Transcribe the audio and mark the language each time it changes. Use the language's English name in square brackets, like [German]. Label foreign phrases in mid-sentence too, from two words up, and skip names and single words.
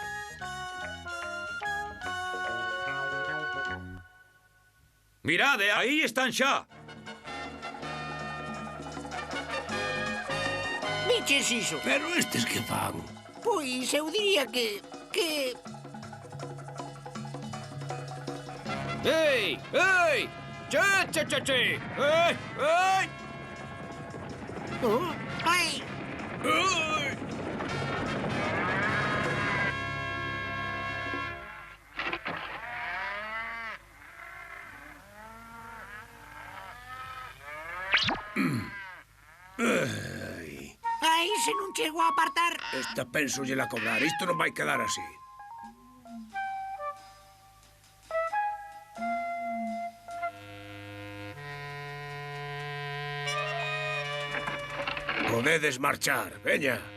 [Galician] Mirade, aí están xa. Viches iso? Pero estes que fan? Pois eu diría que... Ei, ei! Che, che, che, che! Ei, ei! Oh, ai! Ai! Ai, se non chego a apartar... Esta penso lle la cobrar. Isto non vai quedar así. Podedes marchar, veña.